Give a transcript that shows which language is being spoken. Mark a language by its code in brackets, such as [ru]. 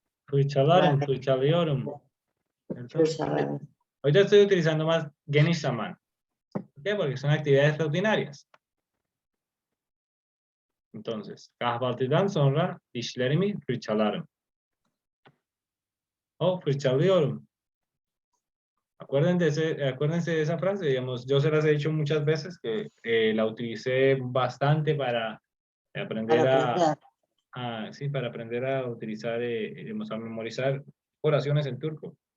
[tr] fırçalarım, fırçalıyorum. fırçalar. [es] Ahorita estoy utilizando más geniş zaman. ¿Por qué? Porque son actividades rutinarias. Entonces, [tr] kahvaltıdan sonra dişlerimi fırçalarım. O fırçalıyorum. [es] Acuérdense de esa frase, digamos, yo se las he dicho muchas veces que la utilicé bastante para aprender Para aprender. sí, para aprender a utilizar, digamos, a memorizar oraciones en turco.